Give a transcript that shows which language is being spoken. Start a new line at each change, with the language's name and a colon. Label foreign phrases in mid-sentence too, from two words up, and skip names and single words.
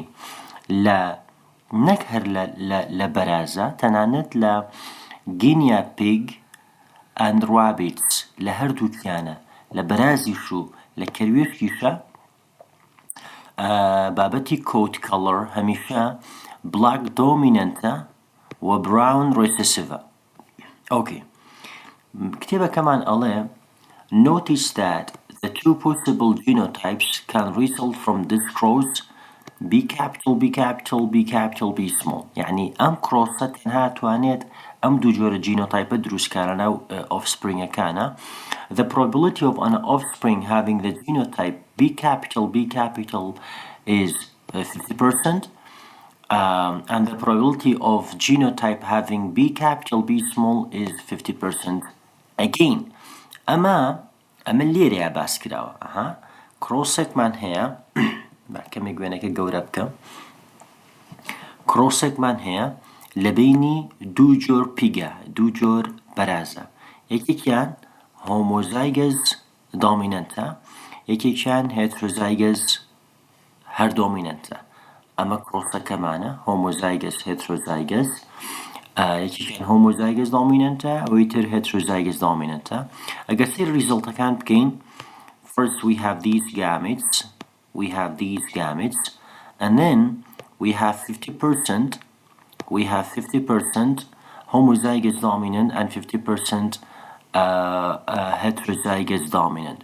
Central Kurdish: لە نەک هەر لە بەرازە، تەنانەت لە
English: guinea pig and rabbits
Central Kurdish: لە هەردووکیانە، لە بەرازیش و لە کەروێشکیشە بابەتی
English: coat colour
Central Kurdish: هەمیشە
English: black dominant
Central Kurdish: و
English: brown recessive. Okay.
Central Kurdish: کتێبەکەمان ئەڵێ
English: notice that the two possible genotypes can result from this cross B small.
Central Kurdish: يعني ئەم کڕۆسە تەنها توانێت ئەم دوو جۆرە جینۆتایپە دروستکارە ناو offspringەکانە.
English: The probability of an offspring having the genotype B capital is 50%, and the probability of genotype having B small is 50% again.
Central Kurdish: ئەمە لێرەیە باس کراوە. کڕۆسێکمان هەیە کەمێک وێنەکە گەورە بکەم. کڕۆسێکمان هەیە لە بینی دوو جۆر پیگە، دوو جۆر بەرازە. یەکێکیان
English: homozygous dominant,
Central Kurdish: یەکێکیان
English: heterozygous
Central Kurdish: هەر
English: dominant.
Central Kurdish: ئەمە کڕۆسەکەمانە
English: homozygous heterozygous,
Central Kurdish: یەکێکیان
English: homozygous dominant
Central Kurdish: ئەوەی تر
English: heterozygous dominant.
Central Kurdish: ئەگەر سێ ریزڵتەکان بکەین،
English: first we have these gametes, and then we have 50% homozygous dominant and 50% heterozygous dominant.